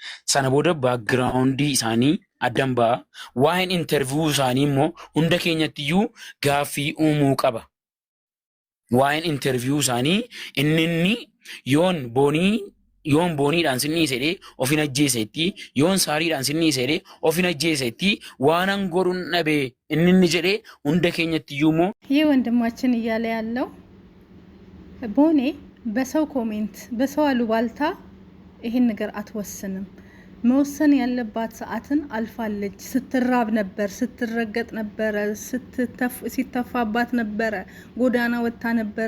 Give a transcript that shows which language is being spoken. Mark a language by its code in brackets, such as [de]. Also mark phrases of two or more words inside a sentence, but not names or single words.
[om] sana booda background isaanii addan ba'a. Waa'een interview isaanii immoo hunda keenyattiyyuu gaaffii uumuu qaba. Waa'een interview isaanii inni yoon booniidhaan sinni isedhe ofin ajjeesetti yoon saariidhaan sinni isedhe ofin ajjeesetti waanan godhuun dhabe inni jedhe hunda keenyattiyyuu immoo [am] ይህ ወንድማችን እያለ ያለው ቦኔ በሰው ኮሜንት በሰው አሉባልታ ይሄን ነገር አትወስንም። መወሰን ያለባት ሰዓትን አልፋለች። ስትራብ ነበር፣ ስትረገጥ ነበር፣ ሲተፋባት ነበር፣ ጎዳና ወጣ ነበር፣